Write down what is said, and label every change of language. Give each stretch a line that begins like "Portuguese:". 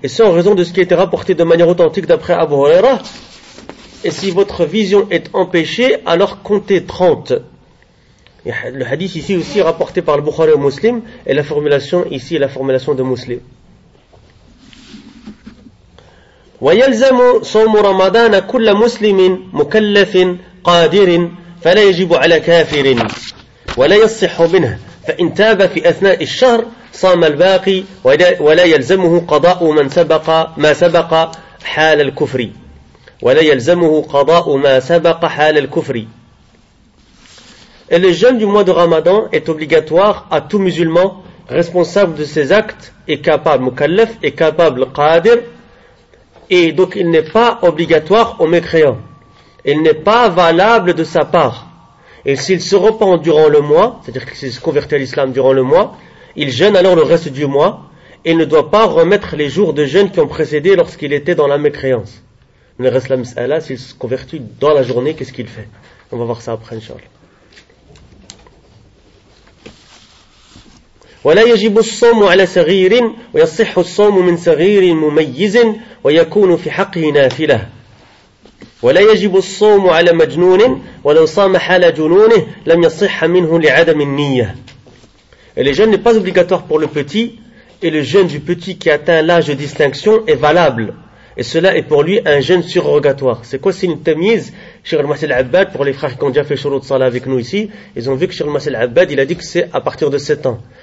French: Et c'est en raison de ce qui a été rapporté de manière authentique d'après Abu Huraira. Et si votre vision est empêchée, alors comptez 30. Et le hadith ici aussi rapporté par le Bukhari au Muslim, et la formulation ici est la formulation de Muslim.
Arabic: ويلزم صوم رمضان كل مسلم مكلف قادر فلا يجب على كافر ولا يصح منه فإن تاب في أثناء الشهر صام الباقي ولا يلزمه قضاء من سبق ما سبق حال الكفر ولا يلزمه قضاء ما سبق حال الكفر.
French: Le jeûne du mois de Ramadan est obligatoire à tout musulman responsable de ses actes et capable mukallaf et capable qadir. Et donc il n'est pas obligatoire aux mécréants. Il n'est pas valable de sa part. Et s'il se repent durant le mois, c'est-à-dire qu'il s'est converti à l'islam durant le mois, il jeûne alors le reste du mois. Et il ne doit pas remettre les jours de jeûne qui ont précédé lorsqu'il était dans la mécréance. Mais reste la mis'ala, s'il se convertit dans la journée, qu'est-ce qu'il fait? On va voir ça après, Inch'Allah.
Arabic: ولا يجب الصوم على صغير ويصح الصوم من صغير مميز ويكون في حقه نافلة ولا يجب الصوم على مجنون ولو صام حال جنونه لم يصح منه لعدم النية.
French: Et le jeûne n'est pas obligatoire pour le petit, et le jeûne du petit qui atteint l'âge de distinction est valable, et cela est pour lui un jeûne surrogatoire. C'est quoi signe de tamyiz? Cheikh Al-Masih Al-Abbad, pour les frères qui ont déjà fait shurut salah avec nous ici, ils ont vu que Cheikh Al-Masih Al-Abbad, il a dit que c'est à partir de 7 ans.